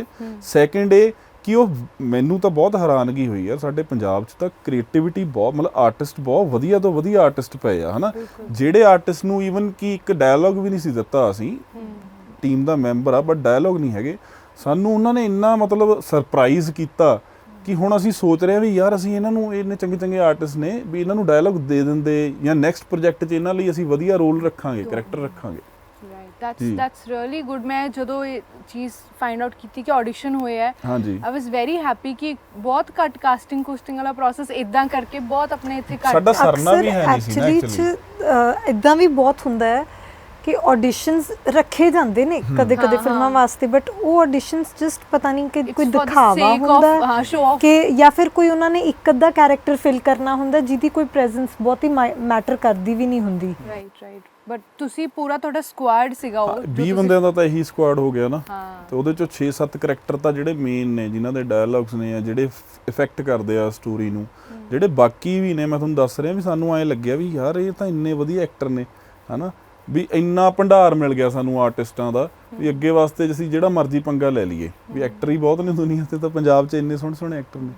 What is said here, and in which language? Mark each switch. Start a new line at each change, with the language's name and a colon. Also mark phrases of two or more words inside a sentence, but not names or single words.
Punjabi: ਸੈਕਿੰਡ ਇਹ ਕਿ ਉਹ ਮੈਨੂੰ ਤਾਂ ਬਹੁਤ ਹੈਰਾਨਗੀ ਹੋਈ ਯਾਰ, ਸਾਡੇ ਪੰਜਾਬ 'ਚ ਤਾਂ ਕ੍ਰੀਏਟੀਵਿਟੀ ਬਹੁਤ, ਮਤਲਬ ਆਰਟਿਸਟ ਬਹੁਤ ਵਧੀਆ ਤੋਂ ਵਧੀਆ ਆਰਟਿਸਟ ਪਏ ਆ ਹੈ ਨਾ, ਜਿਹੜੇ ਆਰਟਿਸਟ ਨੂੰ ਈਵਨ ਕਿ ਇੱਕ ਡਾਇਲੋਗ ਵੀ ਨਹੀਂ ਸੀ ਦਿੱਤਾ, ਅਸੀਂ ਟੀਮ ਦਾ ਮੈਂਬਰ ਆ ਬਟ ਡਾਇਲੋਗ ਨਹੀਂ ਹੈਗੇ, ਸਾਨੂੰ ਉਹਨਾਂ ਨੇ ਇੰਨਾ ਮਤਲਬ ਸਰਪ੍ਰਾਈਜ਼ ਕੀਤਾ ਕਿ ਹੁਣ ਅਸੀਂ ਸੋਚ ਰਹੇ ਹਾਂ ਵੀ ਯਾਰ ਅਸੀਂ ਇਹਨਾਂ ਨੂੰ, ਇੰਨੇ ਚੰਗੇ ਆਰਟਿਸਟ ਨੇ ਵੀ ਇਹਨਾਂ ਨੂੰ ਡਾਇਲੋਗ ਦੇ ਦਿੰਦੇ ਜਾਂ
English: next project
Punjabi: 'ਚ ਇਹਨਾਂ ਲਈ ਅਸੀਂ ਵਧੀਆ ਰੋਲ ਰੱਖਾਂਗੇ, ਕਰੈਕਟਰ ਰੱਖਾਂਗੇ। ਜੀ।
English: that's really good।
Punjabi: ਮੈਂ ਜਦੋਂ ਇਹ ਚੀਜ਼
English: find out
Punjabi: ਕੀਤੀ ਕਿ ਆਡੀਸ਼ਨ ਹੋਇਆ ਹੈ, ਹਾਂਜੀ
English: I was very happy
Punjabi: ਕਿ ਬਹੁਤ ਘੱਟ ਕਾਸਟਿੰਗ ਕੁਸਟਿੰਗ ਵਾਲਾ ਪ੍ਰੋਸੈਸ ਇਦਾਂ ਕਰਕੇ ਬਹੁਤ ਆਪਣੇ ਇੱਥੇ ਘੱਟ ਸਾਡਾ ਸਰਨਾ ਵੀ ਹੈ ਨਹੀਂ ਸੀ ਨਾ ਐਕਚੁਅਲੀ actually। ਇਦਾਂ ਵੀ ਬਹੁਤ ਹੁੰਦਾ ਹੈ ਕਿ ਆਡੀਸ਼ਨਸ ਰੱਖੇ ਜਾਂਦੇ ਨੇ ਕਦੇ ਕਦੇ ਹਾਂ, ਫਿਲਮਾਂ ਹਾਂ। ਵਾਸਤੇ, ਬਟ ਉਹ ਆਡੀਸ਼ਨਸ ਜਸਟ ਪਤਾ ਨਹੀਂ ਕਿ
English: It's
Punjabi: ਕੋਈ
English: for the
Punjabi: ਦਿਖਾਵਾ
English: sake of,
Punjabi: ਹੁੰਦਾ ਹਾਂ,
English: show off।
Punjabi: ਕਿ ਜਾਂ ਫਿਰ ਕੋਈ ਉਹਨਾਂ ਨੇ ਇੱਕ ਅੱਧਾ
English: character fill
Punjabi: ਕਰਨਾ ਹੁੰਦਾ ਜਿਹਦੀ ਕੋਈ ਪ੍ਰੈਜ਼ੈਂਸ ਬਹੁਤੀ ਮੈਟਰ ਕਰਦੀ ਵੀ ਨਹੀਂ ਹੁੰਦੀ।
English: right but
Punjabi: ਤੁਸੀਂ ਪੂਰਾ ਤੁਹਾਡਾ ਸਕੁਆਡ ਸੀਗਾ ਉਹ 20 ਬੰਦਿਆਂ ਦਾ ਤਾਂ ਇਹੀ ਸਕੁਆਡ ਹੋ ਗਿਆ ਨਾ। ਹਾਂ ਤੇ ਉਹਦੇ ਚੋਂ 6-7 ਕਰੈਕਟਰ ਤਾਂ ਜਿਹੜੇ ਮੇਨ ਨੇ, ਜਿਨ੍ਹਾਂ ਦੇ ਡਾਇਲੌਗਸ ਨੇ ਆ, ਜਿਹੜੇ ਇਫੈਕਟ ਕਰਦੇ ਆ ਸਟੋਰੀ ਨੂੰ, ਜਿਹੜੇ ਬਾਕੀ ਵੀ ਨੇ ਮੈਂ ਤੁਹਾਨੂੰ ਦੱਸ ਰਿਹਾ ਵੀ ਸਾਨੂੰ ਐਂ ਲੱਗਿਆ ਵੀ ਯਾਰ ਇਹ ਤਾਂ ਇੰਨੇ ਵਧੀਆ ਐਕਟਰ ਨੇ ਹਨਾ, ਵੀ ਇੰਨਾ ਭੰਡਾਰ ਮਿਲ ਗਿਆ ਸਾਨੂੰ ਆਰਟਿਸਟਾਂ ਦਾ ਵੀ ਅੱਗੇ ਵਾਸਤੇ ਅਸੀਂ ਜਿਹੜਾ ਮਰਜ਼ੀ ਪੰਗਾ ਲੈ ਲਈਏ, ਵੀ ਐਕਟਰ ਹੀ ਬਹੁਤ ਨੇ ਦੁਨੀਆ ਤੇ, ਤਾਂ ਪੰਜਾਬ 'ਚ ਇੰਨੇ ਸੋਹਣੇ ਸੋਹਣੇ ਐਕਟਰ ਨੇ।